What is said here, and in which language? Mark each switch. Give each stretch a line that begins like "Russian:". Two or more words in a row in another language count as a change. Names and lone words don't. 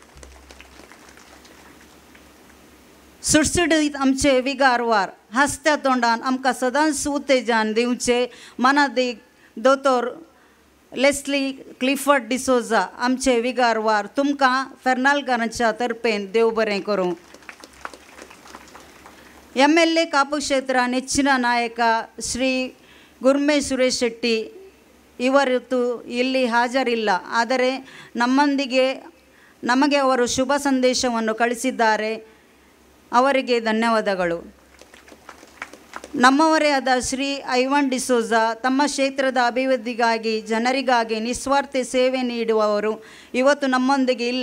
Konkani: सुटसुटीत आमचे विगारवार हास्त्या तोंडान आमकां सदांच उत्तेजन दिवचे मनादीक दोतोर लेस्ली क्लिफर्ड डिसोजा आमचे विगारवार तुमकां फेर्नालकारांच्या तर्फेन देव बरें करूं.
Kannada: MLA ಕಾಪು ಕ್ಷೇತ್ರ ನೆಚ್ಚಿನ ನಾಯಕ ಶ್ರೀ ಗುರ್ಮೇಶ್ ಸುರೇಶ್ ಶೆಟ್ಟಿ ಇವತ್ತು ಇಲ್ಲಿ ಹಾಜರಿಲ್ಲ. ಆದರೆ ನಮಗೆ ಅವರು ಶುಭ ಸಂದೇಶವನ್ನು ಕಳಿಸಿದ್ದಾರೆ. ಅವರಿಗೆ ಧನ್ಯವಾದಗಳು. ನಮ್ಮವರೇ ಆದ ಶ್ರೀ ಐವನ್ ಡಿಸೋಜಾ ತಮ್ಮ ಕ್ಷೇತ್ರದ ಅಭಿವೃದ್ಧಿಗಾಗಿ ಜನರಿಗಾಗಿ ನಿಸ್ವಾರ್ಥ ಸೇವೆ ನೀಡುವವರು ಇವತ್ತು ನಮ್ಮೊಂದಿಗೆ ಇಲ್ಲ.